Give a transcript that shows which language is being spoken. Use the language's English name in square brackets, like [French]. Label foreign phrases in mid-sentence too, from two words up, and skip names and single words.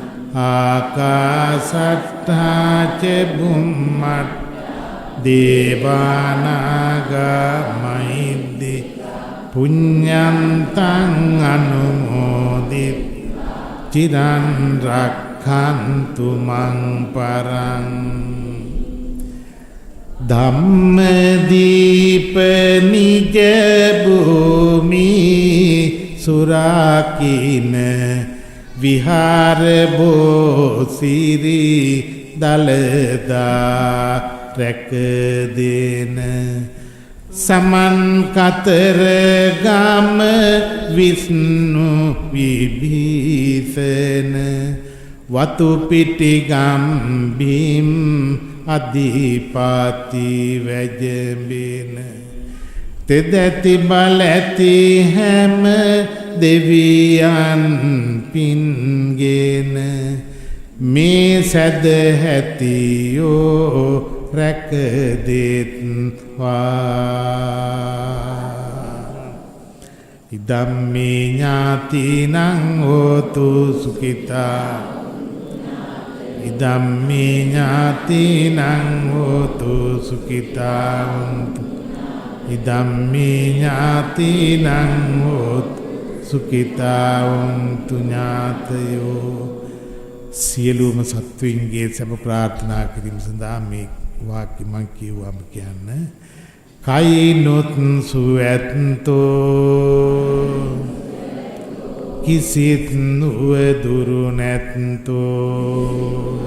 [Pali] ආකාසට්ඨා ච බුම්මට්ඨා දේවානාගා මහිද්దిక පුඤ්ඤන්තං අනුමෝදිත්වා චිරං රක්ඛන්තු මං පරං [Sinhala] ධම්මදීප නිජ භූමි සුරාකින විහාර බෝසිරි දලදා රැකදෙන සමන් කතර ගම විෂ්ණු විභීෂණ වතු පිටි ගම්බිම් අධිපති වැජඹෙන තෙදැති බල ඇති හැම දෙවියන් පින්ගෙන මේ සැදැහැතියෝ [Pali] රැකදෙත්වා ඉදම්මේ ඥාතිනං හෝතු සුඛිතා ඉදම්මේ ඥාතිනං හෝතු සුඛිතා ඉදම්මේ ඥාතිනං හෝතු සුඛිතා වന്തു ඥාතයෝ [Sinhala] සියලුම සත්වයින්ගේ සැප ප්‍රාර්ථනා කිරීම සඳහා මේ වාක්‍ය මං කියවම කියන්න කයිනොත් සුවැත්තෝ කිසිත් නුවදුරු නැත්තෝ